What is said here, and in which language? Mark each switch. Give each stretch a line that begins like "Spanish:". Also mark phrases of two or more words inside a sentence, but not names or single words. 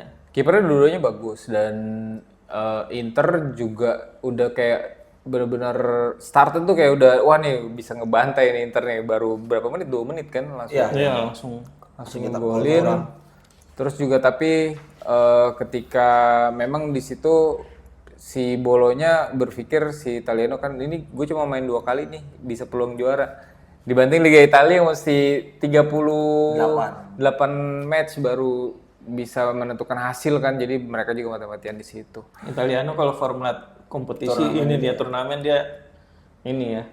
Indonesian: Kipernya dua-duanya bagus, dan Inter juga udah kayak benar-benar starter tuh kayak udah wah nih bisa ngebantai nih Inter nih, baru berapa menit, 2 menit kan langsung. Iya langsung ngegolin. Terus juga tapi ketika memang di situ si Bologna berpikir si Italiano kan ini gue cuma main 2 kali nih bisa peluang juara. Dibanding Liga Italia yang mesti 38 match baru bisa menentukan hasil kan, jadi mereka juga mati-matian di situ. Italiano kalau format kompetisi turnamen dia ini ya